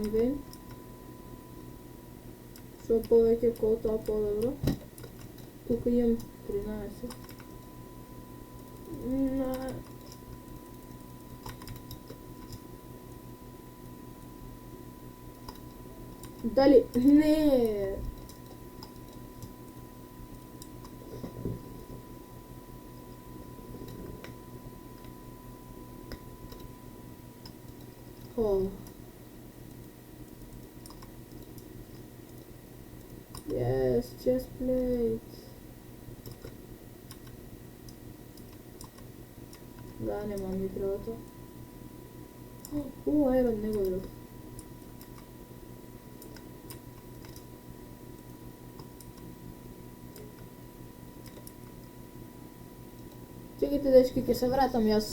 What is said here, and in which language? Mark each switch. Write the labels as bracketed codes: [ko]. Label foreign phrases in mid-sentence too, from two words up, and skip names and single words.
[mk] Што повеќе кота, по-добро. Тука имам 13. Дали? Не. [en] Oh. Yes, chest plate. [mk] Да, нема ми треба тоа. Айрон не го видов. Чекайте, дечки, ќе се вратам јас.